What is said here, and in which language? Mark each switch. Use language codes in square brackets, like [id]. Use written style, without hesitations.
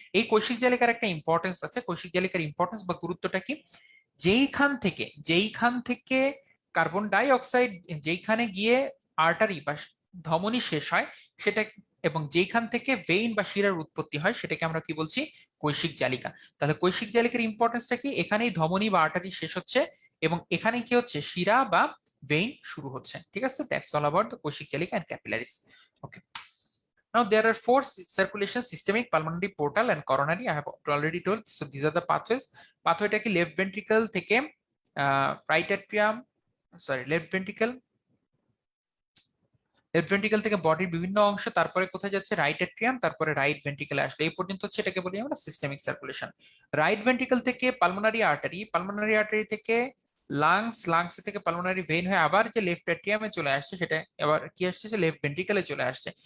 [bn] এই কৈশিক জালিকার একটা ইম্পর্টেন্স আছে। কৈশিক জালিকার ইম্পর্টেন্স বা গুরুত্বটা কি, যেইখান থেকে কার্বন ডাই অক্সাইড যেইখানে গিয়ে আর্টারি বা ধমনী শেষ হয় সেটা, এবং যেইখান থেকে ভেইন বা শিরার উৎপত্তি হয় সেটাকে আমরা কি বলছি, কৈশিক জালিকা। তাহলে কৈশিক জালিকার ইম্পর্টেন্সটা কি, এখানেই ধমনী বা আর্টারি শেষ হচ্ছে এবং এখানে কি হচ্ছে, শিরা বা vein শুরু হচ্ছে। ঠিক আছে, [en] that's all about the কৈশিক জালিকা and capillaries. Okay, now there are four circulation: systemic, pulmonary, portal and coronary. I have already told, so these are the pathways. [bn] পাথওয়েটা কি, লেফট ভেন্ট্রিকল থেকে right atrium, sorry left ventricle থেকে বডির বিভিন্ন অংশ, তারপরে কোথায় যাচ্ছে, রাইট অ্যাট্রিয়াম, তারপরে রাইট ভেন্ট্রিকলে আসলে এই পর্যন্ত হচ্ছে, এটাকে বলি আমরা সিস্টেমিক সার্কুলেশন। রাইট ভেন্ট্রিকল থেকে পালমোনারি আর্টারি থেকে লাংস থেকে পালমোনারি ভেইন হয়ে আবার যে লেফট অ্যাট্রিয়ামে চলে আসছে, সেটা আবার কি আসছে, লেফট ভেন্ট্রিকলে চলে আসছে।